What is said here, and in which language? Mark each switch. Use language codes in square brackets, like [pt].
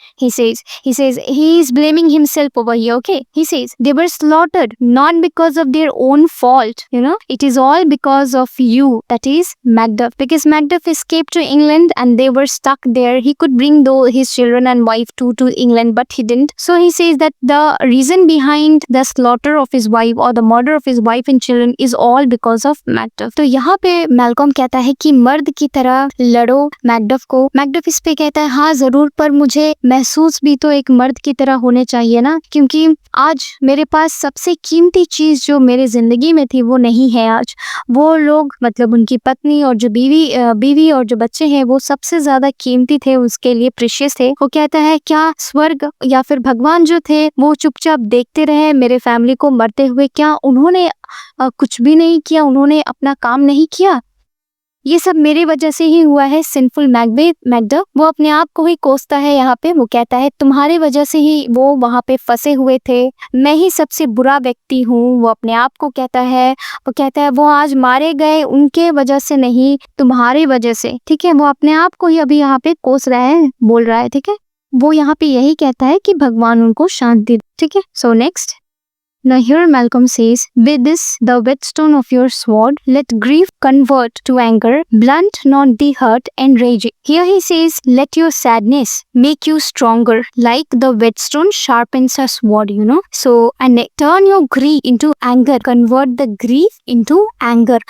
[en] He says he is blaming himself over here. Okay, he says they were slaughtered not because of their own fault, you know, it is all because of you, that is Macduff, because Macduff escaped to England and they were stuck there. He could bring his children and wife to England, but he didn't. So he says that the reason behind the slaughter of his wife or the murder of his wife and children is all because of Macduff. [hi] तो यहाँ पे Malcolm कहता है कि मर्द की तरह लड़ो मैकडफ को। मैकडफ इस पे कहता है, हाँ जरूर, पर मुझे महसूस भी तो एक मर्द की तरह होने चाहिए ना, क्योंकि आज मेरे पास सबसे कीमती चीज़ जो मेरे ज़िंदगी में थी वो नहीं है आज। वो लोग मतलब उनकी पत्नी और जो बीवी और जो बच्चे हैं वो सबसे ज़्यादा कीमती थे, उसके लिए प्रेशियस थे। वो कहता है क्या स्वर्ग या फिर भगवान जो थे वो चुपचाप देखते रहे मेरे फैमिली को मरते हुए? क्या उन्होंने कुछ भी नहीं किया? उन्होंने अपना काम नहीं किया? ये सब मेरे वजह से ही हुआ है। सिंफुल मैकडफ वो अपने आप को ही कोसता है यहाँ पे। वो कहता है तुम्हारे वजह से ही वो वहाँ पे फंसे हुए थे, मैं ही सबसे बुरा व्यक्ति हूँ। वो अपने आप को कहता है, वो कहता है वो आज मारे गए उनके वजह से नहीं, तुम्हारे वजह से। ठीक है, वो अपने आप को ही अभी यहाँ पे कोस रहा है, बोल रहा है। ठीक है, वो यहाँ पे यही कहता है कि भगवान उनको शांति दे। ठीक है, so next. [en] Now here Malcolm says, with this, the whetstone of your sword, let grief convert to anger, blunt not the hurt and rage. Here he says, let your sadness make you stronger, like the whetstone sharpens a sword, you know. So, and turn your grief into anger, convert the grief into anger.